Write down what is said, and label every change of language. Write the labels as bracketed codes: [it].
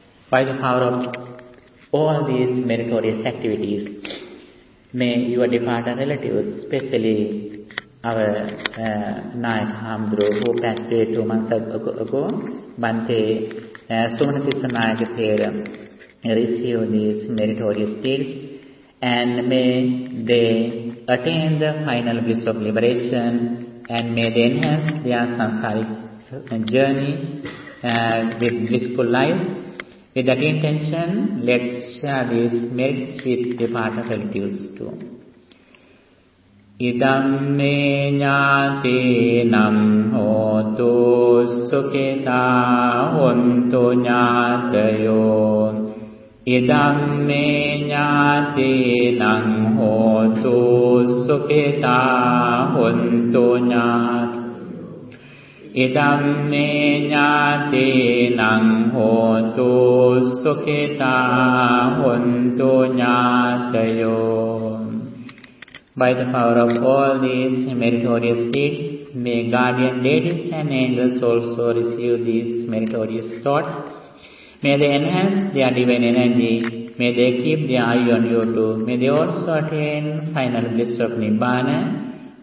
[en] By the power of all these meritorious activities, may your departed relatives, especially our Nayaka Hamduru, who passed away 2 months ago, Bante Sumanathissa Nayaka Thera, receive these meritorious deeds, and may they attain the final bliss of liberation, and may they enhance their sansaric journey with blissful life. With that intention, let's share these merits with departed relatives too. [pi] ඉදම් මේ ඥාතීනම් හෝතු සුඛිතා වන්තු ඥාතයෝ ඉදම් මේ ඥාතීනම් හෝතු සුඛිතා වන්තු ඥාතයෝ ඉදම් මේ ඥාතීනම් හෝතු සුඛිතා වන්තු ඥාතයෝ [en] By the power of all these meritorious deeds, may guardian deities and angels also receive these meritorious thoughts. May they enhance their divine energy. May they keep their eye on you too. May they also attain final bliss of Nibbana.